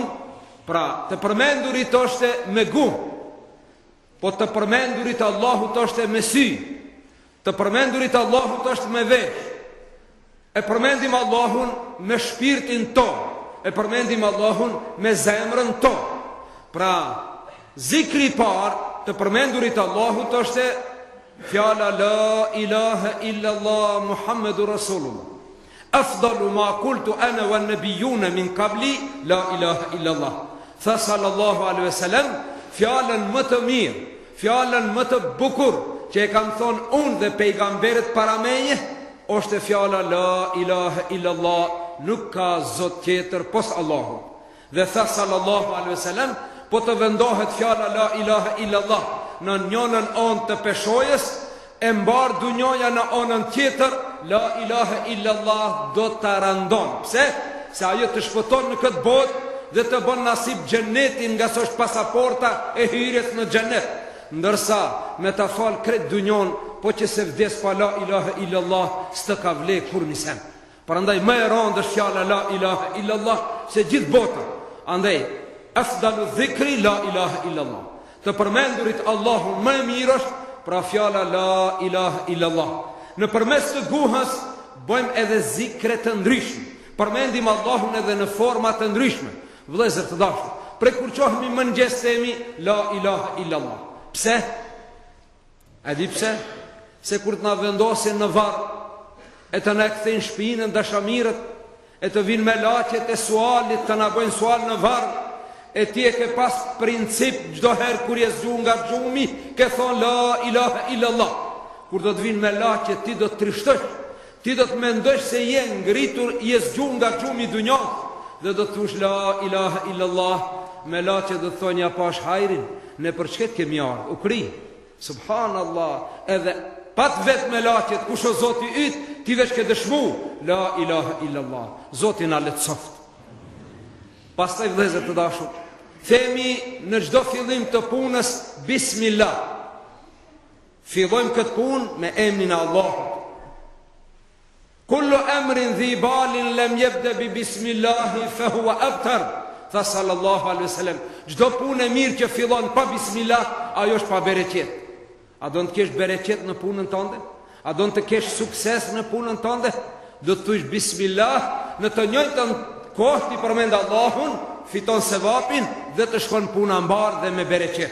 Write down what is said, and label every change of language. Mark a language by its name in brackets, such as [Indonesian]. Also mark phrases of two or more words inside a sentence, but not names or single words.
[Albanian] Pra të përmendurit është me gjuhë, po të përmendurit Allahut është me sy, të përmendurit Allahut është me vesh. E përmendim Allahun me shpirtin ton, e përmendim Allahun me zemrën ton. Pra zikri I parë të përmendurit Allahut është fjala [Arabic] لا إله إلا الله محمد رسول الله. أفضل ما قلت أنا والنبيون من قبلي لا إله إلا الله. Tha صلى الله عليه وسلم, [Albanian] fjalën më të mirë, fjalën më të bukur që e kam thonë unë dhe pejgamberët para meje është fjala [Arabic] لا إله إلا الله, [Albanian] nuk ka zot tjetër pos Allahut. Dhe tha [Arabic] صلى الله عليه وسلم, [Albanian] po të vendohet fjala [Arabic] لا إله إلا الله [Albanian] në njënën anë të peshojës, e mbar dunjoja në anën tjetër, [Arabic] لا إله إلا الله [Albanian] do të randon. Pse? Se ajo të shpëton në këtë botë dhe të bën nasib xhenetin, nga sa është pasaporta e hyrjes në xhenet. Ndërsa me ta fal kret dunjon, po që se vdes pa [Arabic] لا إله إلا الله, [Albanian] s'të ka vle kur nisem. Prandaj më e rëndë është fjala [Arabic] لا إله إلا الله [Albanian] se gjithë bota. Andaj [Arabic] أفضل الذكر لا إله إلا الله. [Albanian] Të përmendurit Allahun më e mirë është pra fjala [Arabic] لا إله إلا الله. [Albanian] Në përmes të guhës bëjmë edhe zikre të ndryshme, përmendim Allahun edhe në forma të ndryshme. Vëllezër të dashur, prej kur qohemi mëngjes themi [Arabic] لا إله إلا الله. [Albanian] Pse? A di pse? Se kur të na vendosin në varr, e të na kthejnë shpinën dashamirët, e të vinë me laqet e sualit, të na bëjnë sual në varr, e ti e ke pas princip çdo herë kur je zgjuar nga xhumi, ke thon [Arabic] لا إله إلا الله. [Albanian] Kur do të vinë me laqet, ti do të trishtosh, ti do të mendosh se je ngritur, je zgjuar nga xhumi i dunjas, dhe do të thush [Arabic] لا إله إلا الله. [Albanian] Me laqet do të thonë ja pash hajrin, ne për çket kemi ardhur, u kri. Subhanallah, edhe pat vetë me laqet, kush o Zoti yt, ti veç ke dëshmu [Arabic] لا إله إلا الله. [Albanian] Zoti na lehtësoft. Pastaj vëllezër të dashur, themi në çdo fillim të punës bismillah. Fillojmë këtë punë me emrin e Allahut. [Arabic] كل أمر ذي بال لم يبدأ ببسم الله فهو أبتر. [Albanian] Tha [Arabic] صلى الله عليه وسلم, [Albanian] çdo punë e mirë që fillon pa bismillah, ajo është pa bereqet. A do të kesh bereqet në punën tënde? A do të kesh sukses në punën tënde? Do të thush bismillah, në të njëjtën kohë ti përmend Allahun, fiton sevapin dhe të shkon puna mbar dhe me bereqet.